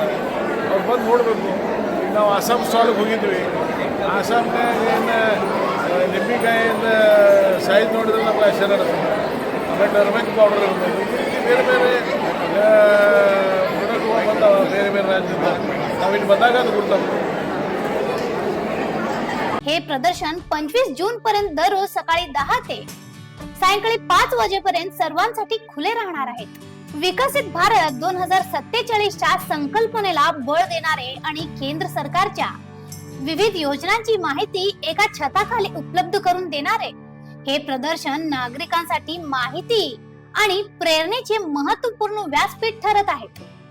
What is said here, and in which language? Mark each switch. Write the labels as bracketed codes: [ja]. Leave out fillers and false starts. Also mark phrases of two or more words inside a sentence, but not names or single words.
[kn] ಅವ್ರು ಬಂದು ನೋಡಬೇಕು. ಈಗ ನಾವು ಆಸಾಮ್ ಸ್ಟಾಲ್ಗೆ ಹೋಗಿದ್ವಿ. ಆಸಾಮ್ನಾಗ ಏನು ನಿಂಬೆಕಾಯಿಂದ ಸೈಜ್ ನೋಡಿದ್ರೆ ನಮ್ಗೆ ಆಶ್ಚರ್ಯ ಇರ್ತದೆ. ಆಮೇಲೆ [en] turmeric powder [kn] ಇರ್ಬೋದು, ಈ ರೀತಿ ಬೇರೆ ಬೇರೆ ಪ್ರಾಡಕ್ಟ್ಗಳು ಬಂದಾವೆ ಬೇರೆ ಬೇರೆ ರಾಜ್ಯದಿಂದ. ನಾವಿಲ್ಲಿ ಬಂದಾಗ ಅದು ಗುರ್ತಾಗ್ತದೆ. [mr] हे प्रदर्शन 25 जून पर्यंत दररोज सकाळी 10 ते सायंकाळी 5 वाजेपर्यंत सर्वांसाठी खुले राहणार आहेत. विकसित भारत 2047 च्या संकल्पनेला बळ देणारे आणि केंद्र सरकारच्या विविध योजनांची माहिती एका छताखाली उपलब्ध करून देणारे हे प्रदर्शन नागरिकांसाठी माहिती आणि प्रेरणेचे महत्त्वपूर्ण व्यासपीठ ठरत आहे.